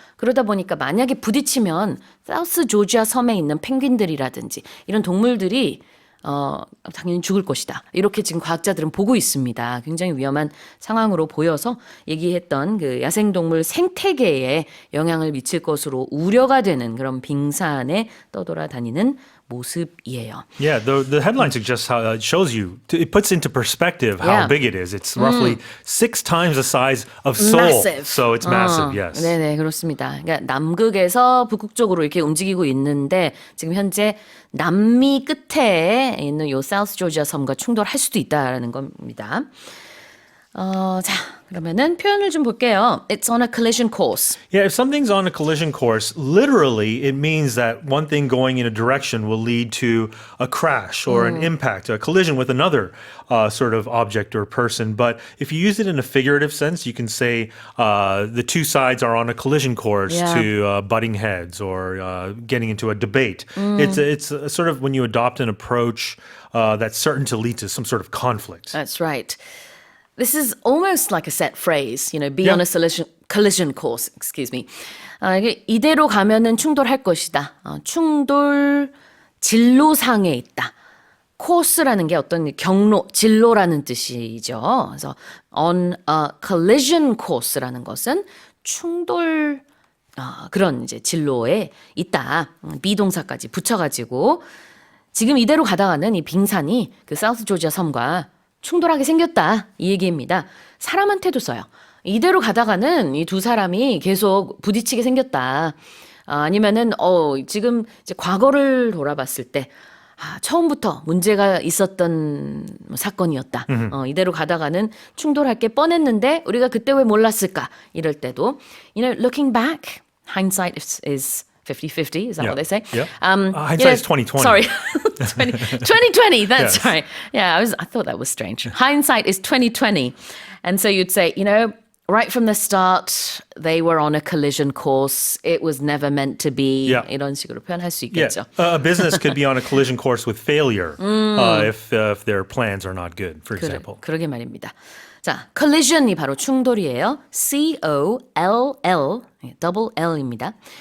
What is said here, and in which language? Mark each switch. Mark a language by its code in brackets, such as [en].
[ko] 그러다 보니까 만약에 부딪히면 사우스 조지아 섬에 있는 펭귄들이라든지 이런 동물들이 당연히 죽을 것이다. 이렇게 지금 과학자들은 보고 있습니다. 굉장히 위험한 상황으로 보여서 얘기했던 그 야생동물 생태계에 영향을 미칠 것으로 우려가 되는 그런 빙산에 떠돌아다니는 모습이에요. [en] Yeah, the headline suggests how it shows you, it puts into perspective how Yeah. big it is. It's roughly 6 times the size of Seoul. Massive. So it's massive, yes. [ko] 네네, 그렇습니다. 그러니까 남극에서 북극 쪽으로 이렇게 움직이고 있는데 지금 현재 남미 끝에 있는 요 사우스 조지아 섬과 충돌할 수도 있다라는 겁니다. 자, 그러면은 표현을 좀 볼게요. [en] It's on a collision course. Yeah, if something's on a collision course, literally it means that one thing going in a direction will lead to a crash or an impact, a collision with another sort of object or person. But if you use it in a figurative sense, you can say the two sides are on a collision course Yeah. to butting heads or getting into a debate. It's sort of when you adopt an approach that's certain to lead to some sort of conflict. That's right. This is almost like a set phrase, you know, be Yeah. on a collision course, excuse me. [ko] 이게 이대로 가면은 충돌할 것이다. 충돌 진로상에 있다. 코스라는 게 어떤 경로, 진로라는 뜻이죠. 그래서 [en] on a collision course [ko] 라는 것은 충돌 그런 이제 진로에 있다. 비동사까지 붙여가지고 지금 이대로 가다가는 이 빙산이 그 사우스 조지아 섬과 충돌하게 생겼다. 이 얘기입니다. 사람한테도 써요. 이대로 가다가는 이 두 사람이 계속 부딪히게 생겼다. 아니면은 지금 이제 과거를 돌아봤을 때 처음부터 문제가 있었던 사건이었다. 이대로 가다가는 충돌할 게 뻔했는데 우리가 그때 왜 몰랐을까? 이럴 때도 [en] you know, looking back, hindsight is 50-50, is that Yeah. what they say? Yeah. Hindsight is 20/20. Sorry, 2020, that's Yes. right. Yeah, I thought that was strange. Hindsight is 2020. And so you'd say, you know, right from the start, they were on a collision course. It was never meant to be. Yeah. [ko] 이런 식으로 표현할 수 [en] Yeah, [ko] 있겠죠. [en] a business could be on a collision course with failure if their plans are not good, for example. [ko] 그러게 말입니다. 자, collision이 바로 충돌이에요. C-O-L-L, double L입니다.